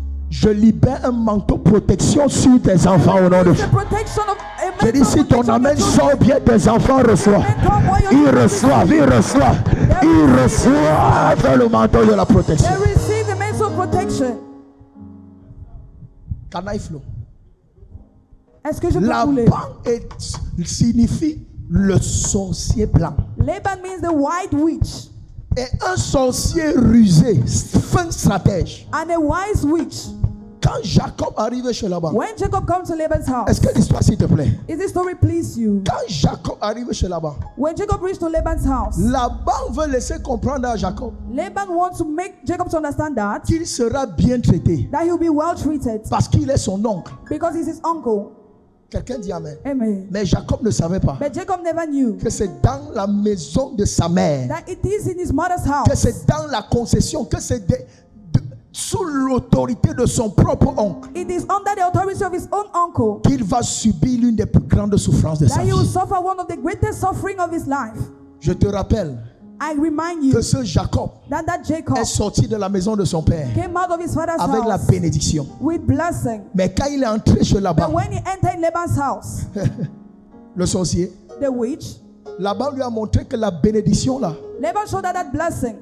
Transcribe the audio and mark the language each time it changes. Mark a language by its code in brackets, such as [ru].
[fr] Je libère un manteau de protection sur tes enfants au nom de [en] The [fr] Jésus. [en] protection of a [fr] Je dis si ton amène sort bien, tes enfants reçoivent. Ils reçoivent, ils reçoivent, ils reçoivent le manteau de la protection. [en] They receive the means of protection. Can I flow? [fr] Est-ce que je peux Laban couler? signifie le sorcier blanc. [en] Laban means the white witch. [fr] Et un sorcier rusé, fin stratège. [en] and a wise witch. [fr] Quand Jacob arrive chez Laban, [en] When Jacob comes to Laban's house, [fr] est-ce que l'histoire s'il te plaît? [en] is this story please you? [fr] Quand Jacob arrive chez Laban, [en] When Jacob reached to Laban's house, [fr] Laban veut laisser comprendre à Jacob [en] Laban wants to make Jacob to understand that [fr] qu'il sera bien traité [en] he'll be well treated [fr] parce qu'il est son oncle. [en] because he's his uncle. [fr] Quelqu'un dit amen. [en] Amen. [fr] Mais Jacob ne savait pas [en] But Jacob never knew [fr] que c'est dans la maison de sa mère, [en] that it is in his mother's [fr] que [en] house, [fr] c'est dans la concession, que c'est sous l'autorité de son propre oncle [en] it is under the authority of his own uncle [fr] qu'il va subir l'une des plus grandes souffrances de sa [en] that he will [fr] vie. [en] suffer one of the greatest suffering of his life. [fr] Je te rappelle [en] I remind you [fr] que ce Jacob [en] that Jacob [fr] est sorti de la maison de son père [en] came out of his father's [fr] avec la [en] house [fr] bénédiction. [en] with blessing. [fr] Mais quand il est entré chez [en] But [fr] Laban, [en] when he entered Laban's house, [fr] le sorcier, [en] the witch, [fr] Laban lui a montré que la bénédiction là, [en] Laban showed her that blessing.